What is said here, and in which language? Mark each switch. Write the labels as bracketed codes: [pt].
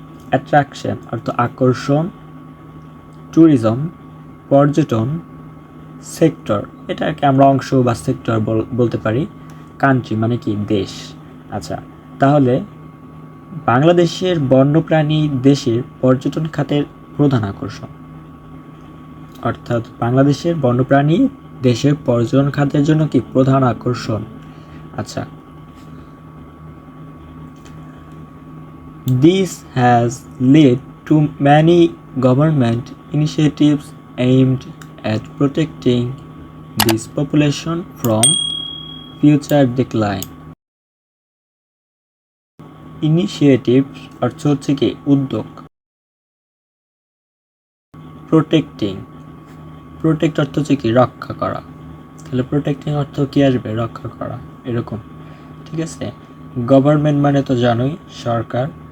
[bn] Attraction অর্থ আকর্ষণ, tourism পর্যটন, সেক্টর এটাকে আমরা অংশ বা সেক্টর বলতে পারি, কান্ট্রি মানে কি দেশ। আচ্ছা, তাহলে বাংলাদেশের বন্যপ্রাণী দেশের পর্যটন খাতের প্রধান আকর্ষণ, অর্থাৎ বাংলাদেশের বন্যপ্রাণী দেশের পর্যটন খাতের জন্য কি প্রধান আকর্ষণ। [en] আচ্ছা, this has led to many government initiatives aimed at protecting this population from future decline. [bn] Initiatives অর্থ হচ্ছে কি উদ্যোগ, প্রোটেক্টিং, প্রোটেক্ট অর্থ হচ্ছে কি রক্ষা করা, তাহলে প্রোটেক্টিং অর্থ কি আসবে? রক্ষা করা, এরকম। ঠিক আছে, গভর্নমেন্ট মানে তো জানোই সরকার।